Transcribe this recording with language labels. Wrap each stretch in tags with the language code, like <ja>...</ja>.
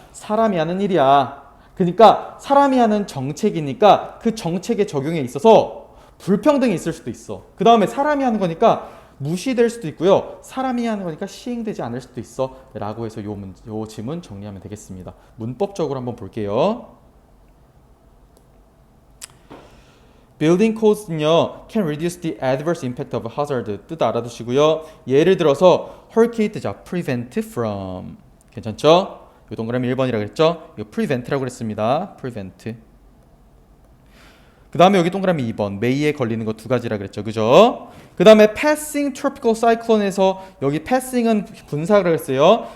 <ko>사람이 하는 일이야. 그러니까 사람이 하는 정책이니까 그 정책의 적용에 있어서 불평등이 있을 수도 있어. 그 다음에 사람이 하는 거니까 무시될 수도 있고요. 사람이 하는 거니까 시행되지 않을 수도 있어. 라고 해서 요 지문 정리하면 되겠습니다. 문법적으로 한번 볼게요.</ko> <en>Building codes는요 can reduce the adverse impact of hazard</en> <ko>뜻 알아두시고요. 예를 들어서 hurricane 자 prevent from 괜찮죠? 이 동그라미 1번이라고 그랬죠? 이거 prevent라고 그랬습니다. prevent. 그 다음에 여기 동그라미 2번 may에 걸리는 거 두 가지라 그랬죠. 그죠? 그 다음에 passing tropical cyclone에서 여기 passing은 분사를 했어요.</ko>